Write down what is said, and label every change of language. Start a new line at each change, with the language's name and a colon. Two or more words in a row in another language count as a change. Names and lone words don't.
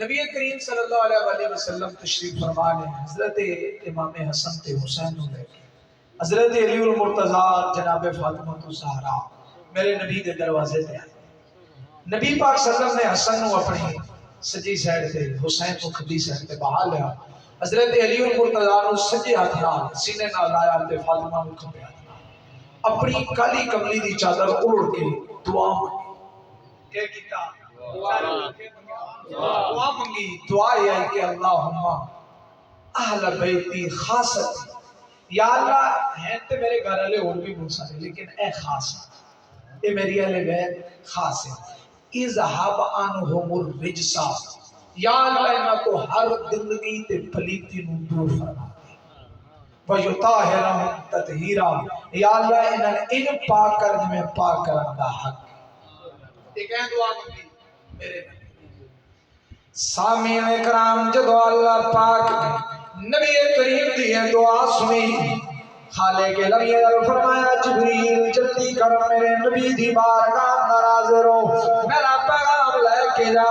Punjabi: نبی کریم
Arabic: صلی اللہ علیہ وآلہ وسلم
Punjabi: تشریف فرما لے حضرت امام حسن تے حسین نو لے کے حضرت علی المرتضیٰ جناب فاطمہ الزہرا میرے نبی دے دروازے تے آئے۔ نبی پاک
Arabic: صلی اللہ علیہ وسلم
Punjabi: نے حسن نو اپنی سجی سائڈ تے حسین کو کھبی سائڈ تے بہا لیا، حضرت علی المرتضیٰ نو سجے ہاتھ نال سینے نال لایا تے فاطمہ نو کھبے ہاتھ نال اپنی کالی کملی دی چادر اوڑھ کے دعا مانگی۔ کیا کیتا؟ دعا مانگی۔ دعا یہ ہے کہ
Arabic: اللہم اہل بیتی خاصت،
Punjabi: یا اللہ ہیں تے میرے گھر والے اور بھی بہت سارے لیکن اے خاص ہے، اے میری اہل بیت خاص ہے۔
Arabic: اذہب عنہم الرجسا،
Punjabi: یا اللہ انہاں تو ہر گندگی تے پلیتی نو دور فرما دے،
Arabic: وَيُطَاهِرَهُمْ تَطْهِيرًا،
Punjabi: یا اللہ انہاں ان پاک کر میں پاک کرن دا حق۔ ایک ہے دعا مانگی میرے سامعین اکرام، جدو اللہ پاک نبی کریم دی دعا سنی، خالق لم یزل فرمایا جبریل جلدی کر میرے نبی دی بارگاہ ناراض رو، میرا پیغام لے کے جا۔